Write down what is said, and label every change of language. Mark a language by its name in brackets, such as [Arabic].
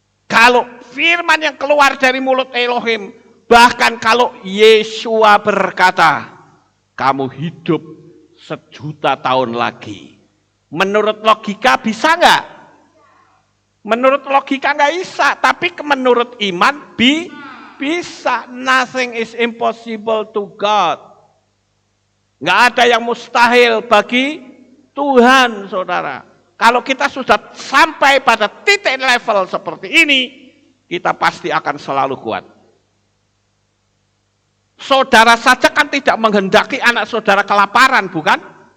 [Indonesian] Kalau firman yang keluar dari mulut Elohim, bahkan kalau Yeshua berkata, kamu hidup 1.000.000 tahun lagi. Menurut logika bisa nggak? Menurut logika nggak bisa, tapi menurut iman bisa. [English] Nothing is impossible to God. [Indonesian] Nggak ada yang mustahil bagi Tuhan, saudara. Kalau kita sudah sampai pada titik level seperti ini, kita pasti akan selalu kuat. Saudara saja kan tidak menghendaki anak saudara kelaparan, bukan?